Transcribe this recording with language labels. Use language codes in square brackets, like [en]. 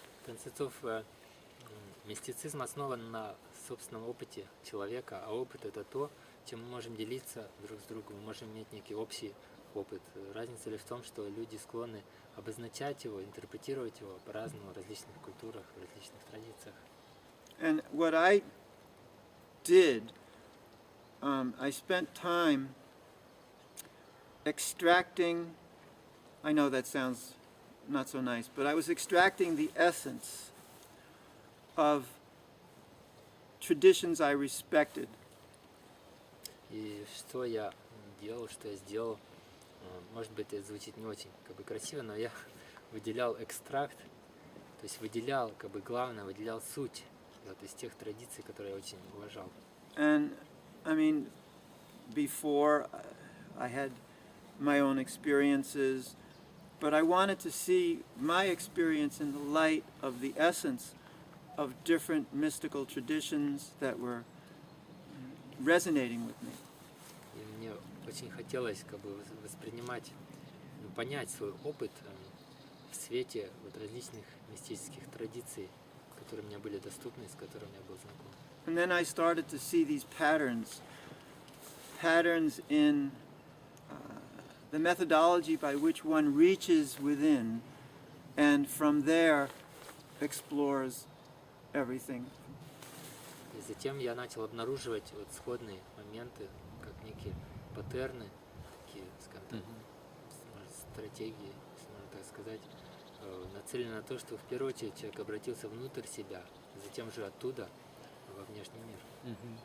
[ru] В конце концов, мистицизм основан на собственном опыте человека, а опыт — это то, чем мы можем делиться друг с другом, мы можем иметь некий общий опыт. Разница лишь в том, что люди склонны обозначать его, интерпретировать его по-разному в различных культурах, в различных традициях. [en] And what I did, I spent time extracting, I know that sounds not so nice, but I was extracting the essence of traditions I respected. [ru] И что я делал, что я сделал, может быть, это звучит не очень красиво, но я выделял экстракт, то есть выделял главное, выделял суть вот, из тех традиций, которые я очень уважал. [en] And I mean, before I had my own experiences, but I wanted to see my experience in the light of the essence of different mystical traditions that were resonating with me. [ru] И мне очень хотелось воспринимать, понять свой опыт в свете вот различных мистических традиций, которые мне были доступны, с которыми я был знаком. [en] And then I started to see these patterns in the methodology by which one reaches within and from there explores everything. [ru] И затем я начал обнаруживать вот сходные моменты, как некие паттерны, такие, скажем так, стратегии, если можно так сказать, нацелены на то, что в первую очередь человек обратился внутрь себя, затем же оттуда во внешний мир.